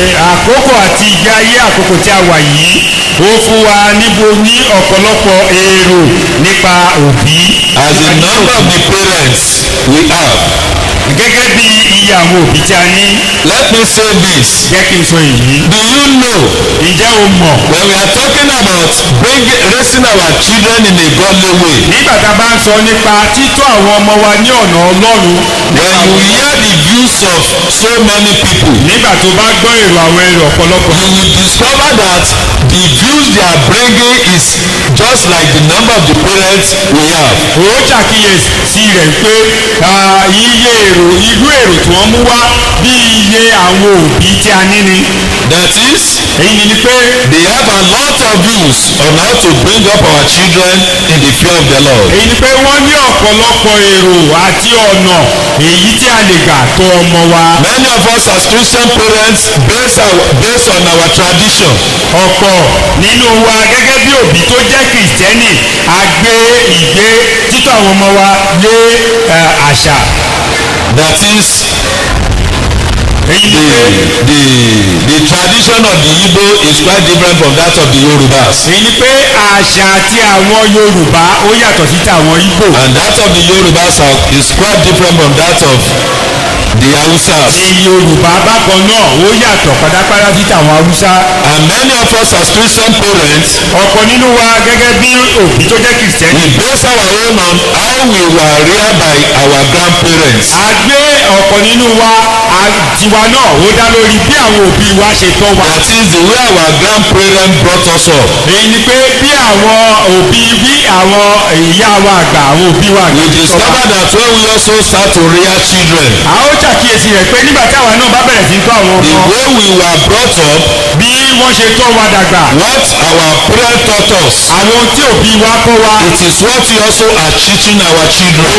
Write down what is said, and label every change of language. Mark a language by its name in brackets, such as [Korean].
[Yoruba] àkókò àti ìgbé ayé àkókò tí a wà yìí ó fún wa níbo ní ọ̀pọ̀lọpọ̀ èrò nípa òbí. [English] As the number of the parents we have, [Yoruba] gẹ́gẹ́ bí iye àwọn òbí tí a ní. [English] let me say this. [Yoruba] jẹ́ kí n sọ èyí. [English] Do you know, [Yoruba] ǹjẹ́ o mọ̀. [English] when we are talking about raising our children in a godly way, [Yoruba] nígbà tá a bá ń sọ nípa títọ́ àwọn ọmọ wa ní ọ̀nà ọlọ́run. [English] when you hear the views of so many people, [Yoruba] nígbà tó bá gbọ́ èrò àwọn èrò ọ̀pọ̀lọpọ̀. [English] you will discover that the views they are bringing is just like the number of the parents we have. [Yoruba] ó ṣàkíyèsí rẹ̀ pé iye èrò irú èrò tí wọ́n mú wá bí iye àwọn òbí tí a ní ni. [English] That is, [Yoruba] èyí ni pé [English] they have a lot of views on how to bring up our children in the fear of the Lord. [Yoruba] èyí ni pé wọ́n ní ọ̀pọ̀lọpọ̀ èrò àti ọ̀nà èyí tí a lè gbà tọ́ ọmọ wa. [English] Many of us as Christian parents based on our tradition. [Yoruba] ọ̀pọ̀ nínú wa gẹ́gẹ́ bí òbí tó jẹ́ kìrìsìtẹ́nì a gbé ìgbé títọ́ àwọn ọmọ wa lé àṣà. [English] That is, the tradition of the Igbo is quite different from that of the Yorubas. [Yoruba] èyí ni pé àṣà àti àwọn Yorùbá ó yàtọ̀ sí tàwọn Igbo. [English] And that of the Yorubas is quite different from that of the Hausas. [Yoruba] ní Yorùbá bákan náà ó yàtọ̀ pátápátá sí tàwọn Haúsá. [English] And many of us as Christian parents, [Yoruba] ọ̀pọ̀ nínú wa gẹ́gẹ́ bí òbí tó jẹ́ kìrìsìtẹ́nì. [English] we base our own on how we were reared by our grandparents. [Yoruba] a gbé ọ̀pọ̀ nínú wa tiwa náà ó dá lórí bí àwọn òbí wa ṣe tọ́ wa. [English] That is the way our grandparents brought us up. [Yoruba] èyí ni pé bí àwọn òbí bí àwọn ìyá wa àgbà àwọn òbí wa àgbà [English] We [Yoruba] ṣe tọ́ wa. [English] discover that when we also start to rear children, [Yoruba] a ó àkíyèsí rẹ̀ pé nígbà tí àwa náà bá bẹ̀rẹ̀ sí tọ́ àwọn [English] the [Yoruba] ọmọ [English] way we were brought up, [Yoruba] bí wọ́n ṣe tọ́ wa dàgbà [English] what our parents taught us, [Yoruba] àwọn tí òbí wa kọ́ wa [English] it is what we also are teaching our children.